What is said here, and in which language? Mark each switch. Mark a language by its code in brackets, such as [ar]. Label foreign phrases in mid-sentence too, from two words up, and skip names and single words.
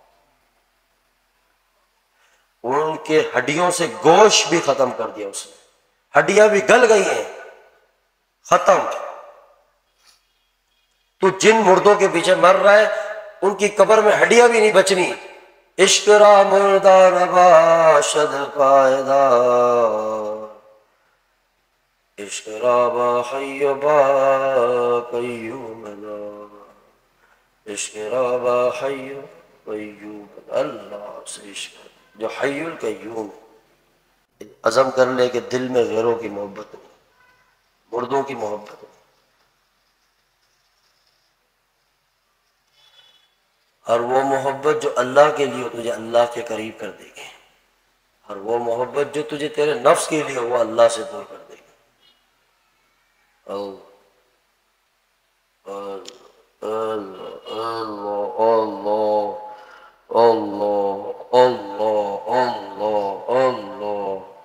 [ur] ان کے ہڈیوں سے گوشت بھی ختم کر دیا اس نے، ہڈیاں بھی گل گئی ہیں، ختم، تو جن مردوں کے پیچھے مر رہا ہے ان کی قبر میں ہڈیاں بھی نہیں بچنی، [fa] عشق را مردہ نباشد پائیدار، عشق را با حی و با قیوم لا، عشق را با حی و قیوم، [ur] اللہ سے عشق جو [ar] حی القیوم، [ur] عزم کر لے کہ دل میں غیروں کی محبت نہیں، مردوں کی محبت نہیں، اور وہ محبت جو اللہ کے لیے تجھے اللہ کے قریب کر دے گی، اور وہ محبت جو تجھے تیرے نفس کے لیے وہ اللہ سے دور کر دے گی، اللہ اللہ اللہ اللہ اللہ اللہ اللہ۔